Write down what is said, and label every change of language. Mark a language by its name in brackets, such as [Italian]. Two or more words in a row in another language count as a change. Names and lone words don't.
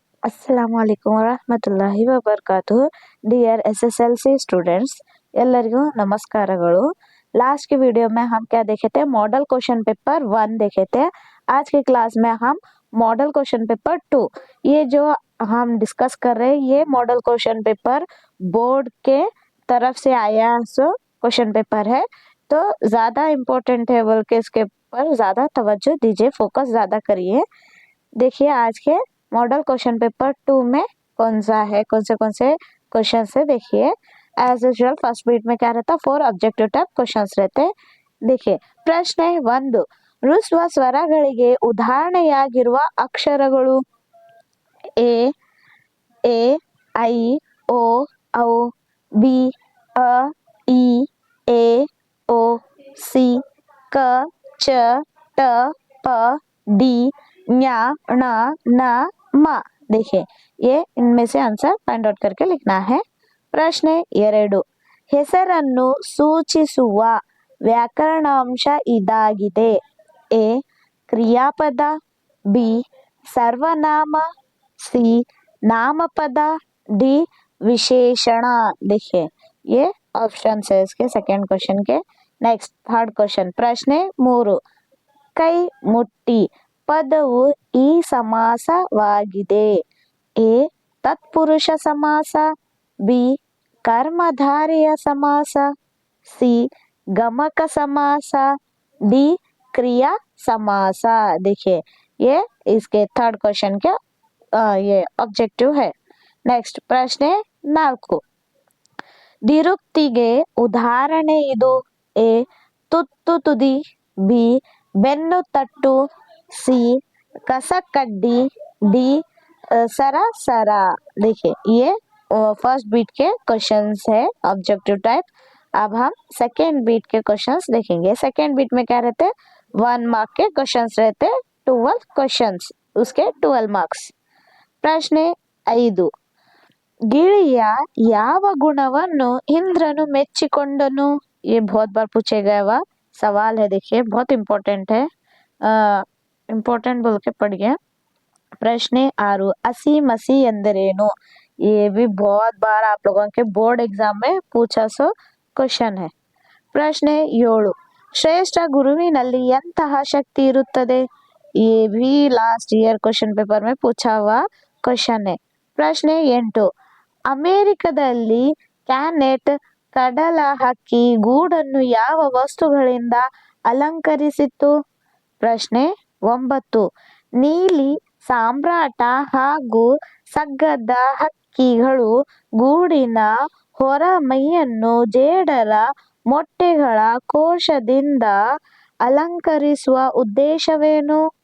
[Arabic] السلام عليكم ورحمة الله وبركاته [English] dear SSLC students [Kannada] ಎಲ್ಲರಿಗೂ ನಮಸ್ಕಾರಗಳು। [Hindi] लास्ट के वीडियो में हम क्या देखे थे, [English] model question paper [Hindi] 1 देखे थे। आज की क्लास में हम [English] model question paper [Hindi] 2, ये जो हम डिस्कस कर रहे हैं, ये [English] model question paper [Hindi] बोर्ड के तरफ से आया सो [English] question paper [Hindi] है, तो ज्यादा इम्पोर्टेंट है बोल के इसके ऊपर ज्यादा तवज्जो दीजिए, फोकस ज्यादा करिए। देखिए आज के [English] model question paper [Hindi] 2 में कौन सा है, कौन से क्वेश्चन है। देखिए [English] as usual first beat [Hindi] में क्या रहता, 4 [English] objective type questions [Hindi] रहते हैं। [Kannada] देखिए ಪ್ರಶ್ನೆ 1, ಹ್ರಸ್ವ ಸ್ವರಗಳಿಗೆ ಉದಾಹರಣೆಯಾಗಿರುವ ಅಕ್ಷರಗಳು ಎ ಎ ಐ ಓ ಔ ಬಿ ಅ ಇ ಎ ಓ ಸಿ ಕ ಚ ಟ ಪ ಡಿ ಞ ಣ ನ ಮ। [Hindi] देखिए ये इनमें से आंसर [English] find out [Hindi] करके लिखना है। [Kannada] ಪ್ರಶ್ನೆ 2, ಹೆಸರನ್ನು ಸೂಚಿಸುವ ವ್ಯಾಕರಣಾಂಶ ಇದಾಗಿದೆ. ಎ ಕ್ರಿಯಾಪದ, ಬಿ ಸರ್ವನಾಮ, ಸಿ ನಾಮಪದ, ಡಿ ವಿಶೇಷಣ। [Hindi] देखिए ये ऑप्शन है इसके [English] second question [Hindi] के। [English] next third question [Kannada] ಪ್ರಶ್ನೆ 3, ಕೈ ಮುಟ್ಟಿ ಪದವು ಈ ಸಮಾಸವಾಗಿದೆ. ಎ ತತ್ಪುರುಷ ಸಮಾಸ, ಬಿ ಕರ್ಮಧಾರಯ ಸಮಾಸ, ಸಿ ಗಮಕ ಸಮಾಸ, ಡಿ ಕ್ರಿಯಾ ಸಮಾಸ। [Hindi] देखिए ये इसके [English] third question [Hindi] के ये ऑब्जेक्टिव है। नेक्स्ट प्रश्न 4, [Kannada] ನಿರುಕ್ತಿಗೆ ಉದಾಹರಣೆ ಇದು. ಎ ತುತ್ತು ತುದಿ, ಬಿ ಬೆನ್ನು ತಟ್ಟು, ಸಿ ಕಸಕಡ್ಡಿ, ಡಿ ಸರಾಸರ। [Hindi] देखिए ये [English] first beat [Hindi] के क्वेश्चंस है [English] objective type. [Hindi] अब हम [English] second beat [Hindi] के क्वेश्चंस देखेंगे। [English] second beat [Hindi] में क्या रहते, 1 मार्क के क्वेश्चंस रहते, 12 क्वेश्चंस, उसके 12 मार्क्स। [Kannada] ಪ್ರಶ್ನೆ 5, ಗಿಳಿಯ ಯಾವ ಗುಣವನ್ನು ಇಂದ್ರನು ಮೆಚ್ಚಿಕೊಂಡನು. [Hindi] ये बहुत बार पूछे गया हुआ सवाल है। देखिए बहुत इम्पोर्टेंट है, इम्पोर्टेंट बोल के पढ़ गया। [Kannada] ಪ್ರಶ್ನೆ 6, ಹಸಿ ಮಸಿ ಎಂದರೇನು. [Hindi] ये भी बहुत बार आप लोगों के [English] board exam [Hindi] में पूछा सो क्वेश्चन है। [Kannada] ಪ್ರಶ್ನೆ 7, ಶ್ರೇಷ್ಠ ಗುರುವಿನಲ್ಲಿ ಎಂತಹ ಶಕ್ತಿ ಇರುತ್ತದೆ. [Hindi] ये भी [English] last year question paper [Hindi] में पूछा हुआ क्वेश्चन है। [Kannada] ಪ್ರಶ್ನೆ 8, ಅಮೆರಿಕದಲ್ಲಿ ಕ್ಯಾನೆಟ್ ಕಡಲ ಹಕ್ಕಿ ಗೂಡನ್ನು ಯಾವ ವಸ್ತುಗಳಿಂದ ಅಲಂಕರಿಸಿತ್ತು. ಪ್ರಶ್ನೆ 9, ನೀಲಿ ಸಾಮ್ರಾಟ ಹಾಗೂ ಸಗ್ಗದ ಹಕ್ಕಿಗಳು ಗೂಡಿನ ಹೊರ ಮೈಯನ್ನು ಜೇಡರ ಮೊಟ್ಟೆಗಳ ಕೋಶದಿಂದ ಅಲಂಕರಿಸುವ ಉದ್ದೇಶವೇನು.